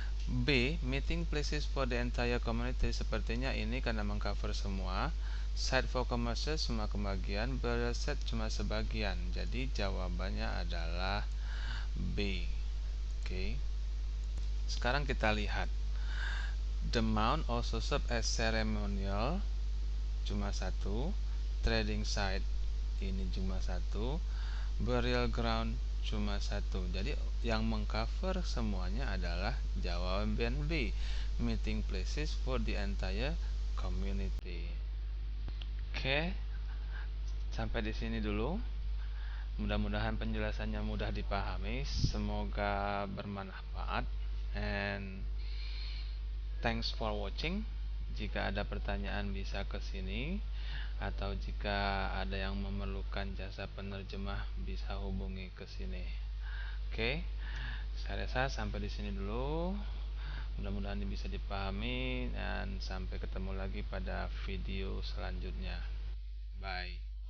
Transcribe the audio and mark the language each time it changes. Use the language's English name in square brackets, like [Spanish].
[English] B, meeting places for the entire community. [Indonesian] Sepertinya ini karena mengcover semua. [English] Site for commercial [Indonesian] cuma kebagian, burial site cuma sebagian. Jadi jawabannya adalah B. Oke. Sekarang kita lihat. [English] The mount also serve as ceremonial, [Indonesian] cuma satu. Trading site ini cuma satu. Burial ground cuma satu. Jadi yang mengcover semuanya adalah jawaban B, [English] meeting places for the entire community. [Indonesian] Oke, sampai di sini dulu. Mudah-mudahan penjelasannya mudah dipahami. Semoga bermanfaat. [English] And thanks for watching. [Indonesian] Jika ada pertanyaan bisa ke sini, atau jika ada yang memerlukan jasa penerjemah bisa hubungi ke sini. Oke, saya rasa sampai di sini dulu. Mudah-mudahan ini bisa dipahami dan sampai ketemu lagi pada video selanjutnya. Bye.